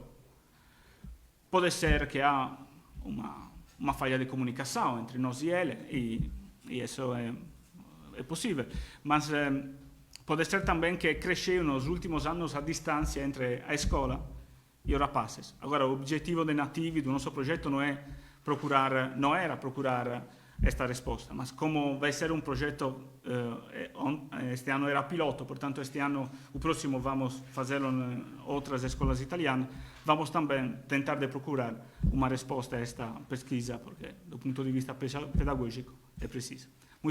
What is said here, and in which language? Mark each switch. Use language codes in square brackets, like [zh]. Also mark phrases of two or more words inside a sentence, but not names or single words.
[pt] Pode ser que há uma falha de comunicação entre nós e ele, e isso é possível, mas pode ser também que cresceu nos últimos anos a distância entre a escola e os rapazes. Agora, o objetivo [it] dei nativi [pt] do [it] nostro progetto [pt] non era procurare esta resposta. Mas como vai ser um projeto, este ano era piloto, portanto este ano, o próximo vamos fazê-lo em outras escolas italianas, vamos também tentar de procurar uma resposta a esta pesquisa, porque do ponto de vista pedagógico é preciso.